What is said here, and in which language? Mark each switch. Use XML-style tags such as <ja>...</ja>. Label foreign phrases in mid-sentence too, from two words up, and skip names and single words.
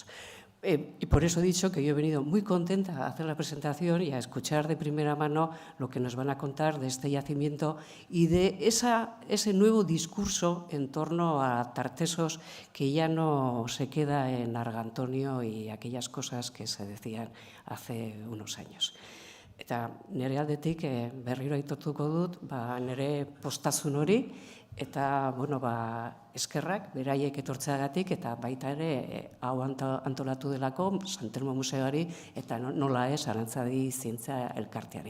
<es>Y por eso he dicho que yo he venido muy contenta a hacer la presentación y a escuchar de primera mano lo que nos van a contar de este yacimiento y de ese nuevo discurso en torno a Tartesos que ya no se queda en Argantonio y aquellas cosas que se decían hace unos años.</es> <eu>Eta nire aldetik berriro aitortuko dut, nire postazun hori, eta eskerrak beraiek etortzeagatik eta baita ere hau antolatu delako San Telmo Museoari eta nola ez Arantzadi Zientzia Elkarteari.</eu>